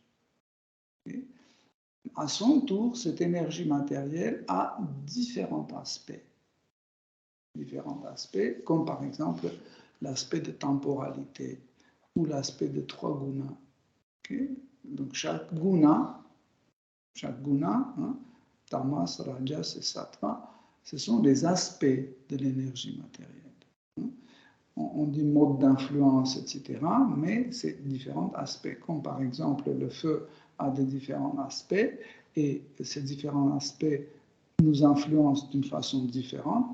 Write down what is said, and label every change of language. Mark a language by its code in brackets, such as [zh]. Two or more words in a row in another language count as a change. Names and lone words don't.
[fr] Et à son tour, cette énergie matérielle a différents aspects. Différents aspects, comme par exemple l'aspect de temporalité ou l'aspect de trois gunas. Okay? Donc chaque guna, tamas, rajas et sattva, ce sont les aspects de l'énergie matérielle. On dit mode d'influence, etc., mais c'est différents aspects, comme par exemple le feu a des différents aspects, et ces différents aspects nous influencent d'une façon différente.